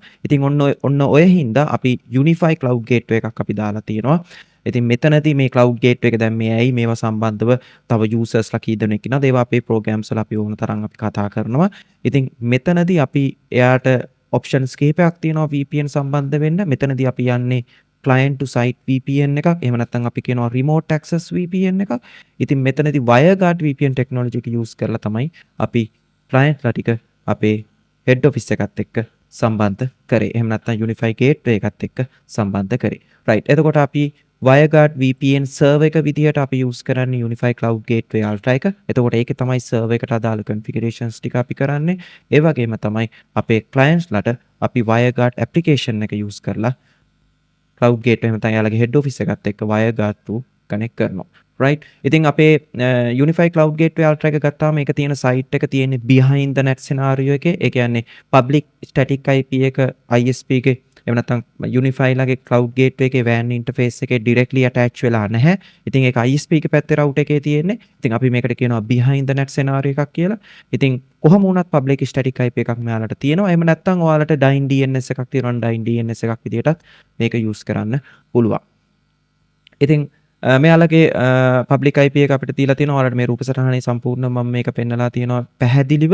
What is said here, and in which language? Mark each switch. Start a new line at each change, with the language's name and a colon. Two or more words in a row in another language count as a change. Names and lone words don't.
Sinhala: ඉතින් ඔන්න ඔය හින්දා අපි Unify Cloud Gateway එකක් අපි දාලා තියෙනවා. ඉතින් මෙතනදී මේ cloud gateway එක දැන් මේ ඇයි මේවා සම්බන්ධව තව users ලා කී දෙනෙක් ඉන්නවද ඒවා අපේ programs වල අපි ඕන තරම් අපි කතා කරනවා. ඉතින් මෙතනදී අපි එයාට options කීපයක් තියෙනවා VPN සම්බන්ධ වෙන්න. මෙතනදී අපි යන්නේ
English: client to site VPN
Sinhala: එකක්. එහෙම නැත්නම් අපි කියනවා
English: remote access VPN
Sinhala: එකක්. ඉතින් මෙතනදී WireGuard VPN technology එක use කරලා තමයි අපි client ලා ටික අපේ
English: head office
Sinhala: එකත් එක්ක සම්බන්ධ කරේ. එහෙම නැත්නම් Unify Gateway එකත් එක්ක සම්බන්ධ කරේ. right. එතකොට අපි WireGuard VPN server එක විදිහට අපි use කරන්නේ Unify Cloud Gateway Ultra එක. එතකොට ඒකේ තමයි server එකට අදාළ configurations ටික අපි කරන්නේ. ඒ වගේම තමයි අපේ clients ලාට අපි WireGuard application එක use කරලා Cloud Gateway එහෙම නැත්නම් යාළගේ
English: head office
Sinhala: එකත් එක්ක
English: WireGuard to connect
Sinhala: කරනවා. right. ඉතින් අපේ Unify Cloud Gateway Ultra එක ගත්තාම ඒක තියෙන site එක තියෙන්නේ
English: behind the net scenario
Sinhala: එකේ. ඒ කියන්නේ
English: public static IP
Sinhala: එක ISP එකේ එහෙම නැත්නම් Unify ලගේ cloud gateway එකේ
English: WAN interface
Sinhala: එකේ directly attach වෙලා නැහැ. ඉතින් ඒක ISP එක පැත්තේ router එකේ තියෙන්නේ. ඉතින් අපි මේකට කියනවා
English: behind the net scenario
Sinhala: එකක් කියලා. ඉතින් කොහොම වුණත්
English: public static IP
Sinhala: එකක් මෙයාලට තියෙනවා. එහෙම නැත්නම් ඔයාලට Dyn DNS එකක් තියෙනවා. Dyn DNS එකක් විදියටත් මේක use කරන්න පුළුවන්. ඉතින් මෙයාලගේ
English: public IP
Sinhala: එක අපිට දීලා තියෙනවා. ඔයාලට මේ රූප සටහනේ සම්පූර්ණ මම මේක පෙන්නලා තියෙනවා පැහැදිලිව.